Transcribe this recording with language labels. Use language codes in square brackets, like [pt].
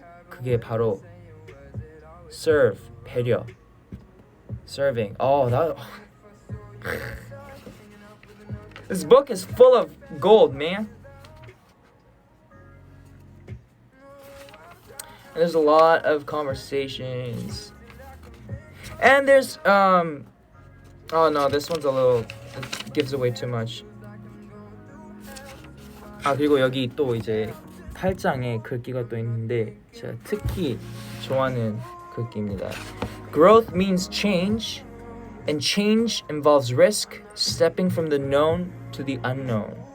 [ko] 그게 바로 serve, 배려, serving. [en] This book is full of gold, man. And there's a lot of conversations. And there's oh no, this one's a little, it gives away too much. [ko] 그리고 여기 또 이제 28장에 글귀가 또 있는데 제가 특히 좋아하는 글귀입니다. [en] Growth means change, and change involves risk, stepping from the known to the unknown.